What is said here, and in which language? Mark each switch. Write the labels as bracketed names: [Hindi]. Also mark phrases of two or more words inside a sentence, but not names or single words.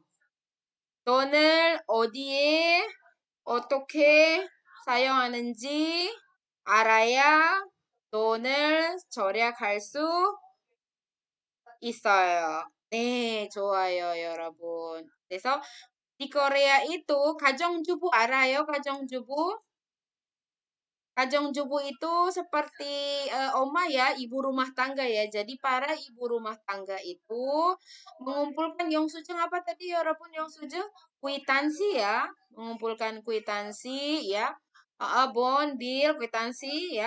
[Korean] 돈을 어디에 어떻게 사용하는지 알아야 돈을 절약할 수 있어요. 네, 좋아요, 여러분. 그래서 [Indonesian] di Korea itu [Korean] 가정주부 알아요? 가정주부? 가정주부 [Indonesian] itu seperti oma ya, ibu rumah tangga ya. Jadi para ibu rumah tangga itu mengumpulkan Yongsujeng apa tadi ya, walaupun Yongsujeng kwitansi ya, mengumpulkan kwitansi ya, bon, bill, kwitansi ya.